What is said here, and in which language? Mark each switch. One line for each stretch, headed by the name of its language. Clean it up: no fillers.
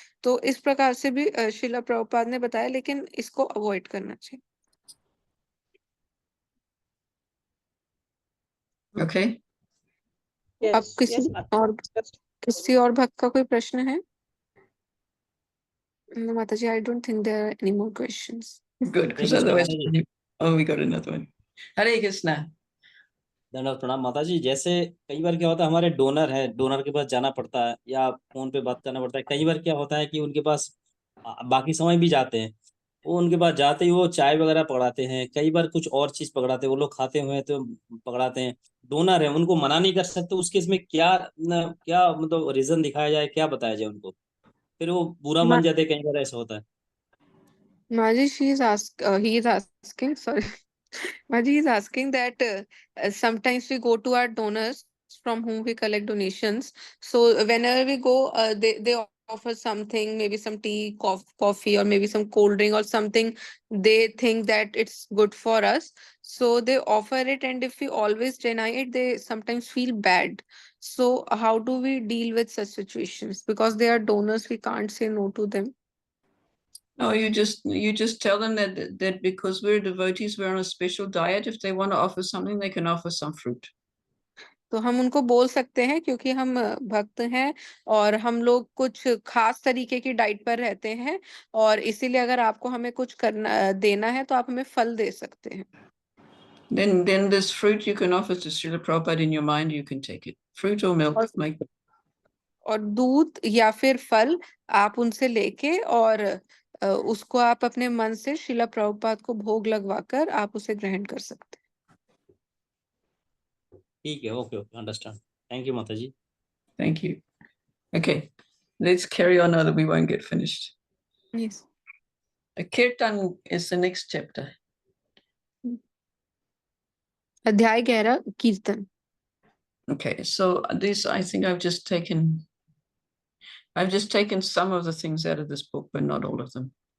Hindi: तो इस प्रकार से भी श्रीला प्रभुपाद ने बताया, लेकिन इसको अवॉइड करना चाहिए।
English: Okay.
Hindi: अब किसी और भक्त का कोई प्रश्न है?
English: माता जी, I don't think there are any more questions. Good, because otherwise, we got another one. Hare Krishna.
Hindi: दंडवत प्रणाम माता जी। जैसे कई बार क्या होता है, हमारे डोनर है, डोनर के पास जाना पड़ता है या फोन पे बात करना पड़ता है। कई बार क्या होता है कि उनके पास बाकी समय भी जाते हैं, वो उनके पास जाते ही वो चाय वगैरह पकड़ाते हैं, कई बार कुछ और चीज पकड़ाते हैं, वो लोग खाते हुए तो पकड़ाते हैं। डोनर है, उनको मना नहीं कर सकते। उसके इसमें क्या क्या मतलब रीजन दिखाया जाए, क्या बताया जाए उनको, फिर वो बुरा मान जाते हैं। कई बार ऐसा होता है।
English: Maji, he is asking, sorry. Maji is asking that sometimes we go to our donors from whom we collect donations. So whenever we go, they offer something, maybe some tea, coffee, or maybe some cold drink or something. They think that it's good for us, so they offer it. And if we always deny it, they sometimes feel bad. So how do we deal with such situations? Because they are donors, we can't say no to them. No, you just tell them that because we're devotees, we're on a special diet. If they want to offer something, they can offer some fruit.
Hindi: तो हम उनको बोल सकते हैं क्योंकि हम भक्त हैं और हम लोग कुछ खास तरीके की डाइट पर रहते हैं, और इसीलिए अगर आपको हमें कुछ करना देना है तो आप हमें फल दे सकते हैं।
English: Then this fruit you can offer to Srila Prabhupada in your mind. You can take it, fruit or milk.
Hindi: और दूध या फिर फल आप उनसे लेके और उसको आप अपने मन से श्रीला प्रभुपाद को भोग लगवाकर आप उसे ग्रहण कर सकते हैं। ठीक है,
English: Okay okay, understand. Thank you माता जी। Thank you. Okay, let's carry on, or we won't get finished. Yes. Kirtan is the next chapter.
Hindi: अध्याय 11 कीर्तन।
English: Okay, so this I think I've just taken some of the things out of this book, but not all of them.